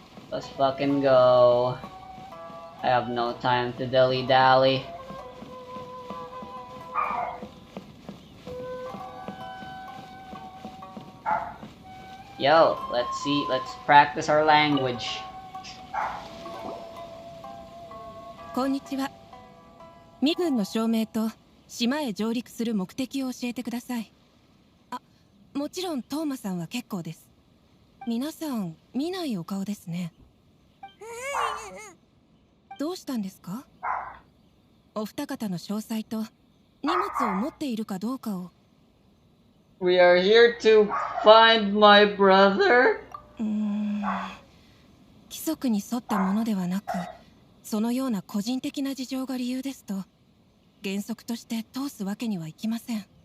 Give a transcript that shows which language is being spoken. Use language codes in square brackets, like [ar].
[en] Let's fucking go. I have no time to dilly-dally. Yo, let's practice our language. [ja] こんにちは。身分の証明と島へ上陸する目的を教えてください。あ、もちろんトーマさんは結構です。皆さん見ないお顔ですね。どうしたんですか？お二方の詳細と荷物を持っているかどうかを。 [en] We are here to find my brother? [ja] 規則に沿ったものではなく、そのような個人的な事情が理由ですと、原則として通すわけにはいきません。